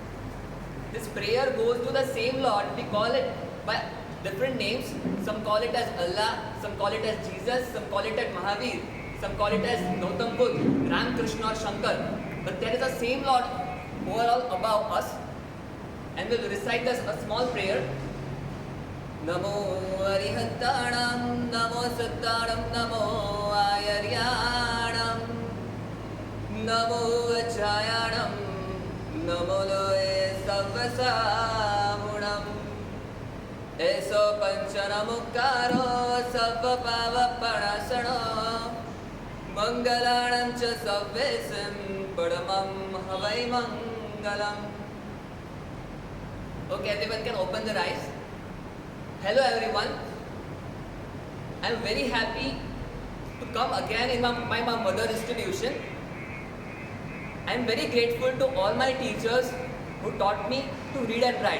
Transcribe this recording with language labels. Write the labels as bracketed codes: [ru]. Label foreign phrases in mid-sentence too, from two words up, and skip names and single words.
[en] This prayer goes to the same Lord. We call it by different names. Some call it as Allah, some call it as Jesus, some call it as Mahavir, some call it as Gautam Buddha, Ram, Krishna or Shankar. But there is a same Lord overall above us, and we'll recite this a small prayer. [pka] Namo Arihatanam, Namo Sattanam, Namo Ayaryanam, Namo Achayanam, Namo Loe Savvasamunam, Eso Panchanamukaro Savvapavapanasano, Mangalanam Cha Savvesim Padamam Havai Mangalam. [en] Okay, everyone can open their eyes. Hello everyone. I am very happy to come again in my mother institution. I am very grateful to all my teachers who taught me to read and write.